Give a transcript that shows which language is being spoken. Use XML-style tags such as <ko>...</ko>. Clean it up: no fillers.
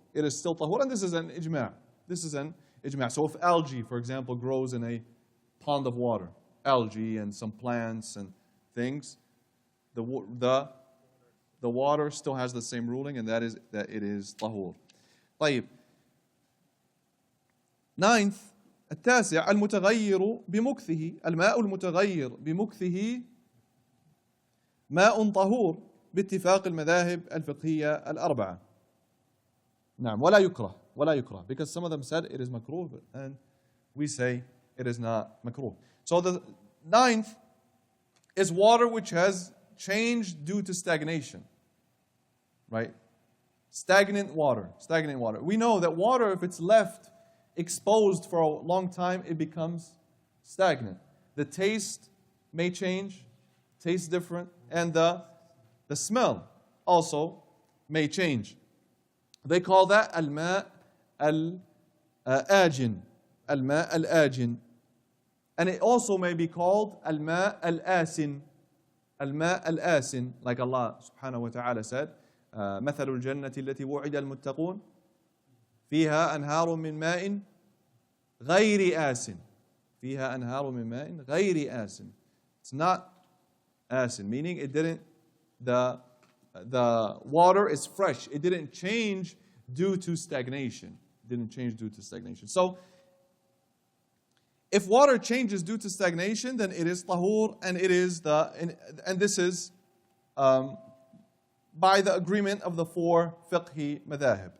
<en>It is still tahur, and this is an ijma'. So if algae, for example, grows in a pond of water, algae and some plants and things, the water still has the same ruling, and that is that it is tahur.</en> <ar>طيب.</ar> <en>Ninth,</en> <ar>التاسع المتغير بمكثه. الماء المتغير بمكثه ماء طهور باتفاق المذاهب الفقهية الأربعة. نعم ولا يكره</ar> <en>because some of them said it is makruh and we say it is not makruh. So the ninth is water which has changed due to stagnation. Right? Stagnant water. We know that water, if it's left exposed for a long time, it becomes stagnant. The taste may change, tastes different, and the smell also may change. They call that al-ma' al-ajin. Al-ma' al-ajin. And it also may be called al-ma' al-asin. Al-ma' al-asin, like Allah subhanahu wa ta'ala said,</en> <ar>مثل الجنة التي وعد المتقون فيها أنهار من ماء غير آسن. فيها أنهار من ماء غير آسن.</ar> <en>It's not asin, meaning it didn't, the water is fresh. It didn't change due to stagnation. So, if water changes due to stagnation, then it is tahur, and it is and this is by the agreement of the four fiqhi madhahib.</en>